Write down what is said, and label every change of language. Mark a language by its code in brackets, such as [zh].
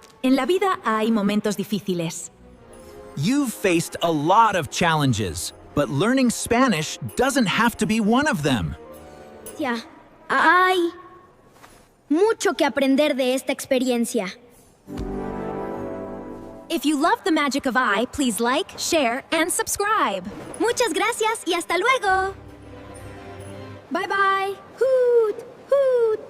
[es] En la vida hay momentos difíciles. [en] You've faced a lot of challenges, but learning Spanish doesn't have to be one of them. [es] Ya, hay mucho que aprender de esta experiencia. [en] If you love the magic of I, please like, share, and subscribe. [es] Muchas gracias y hasta luego. [en] Bye bye. [es] Hoot, hoot.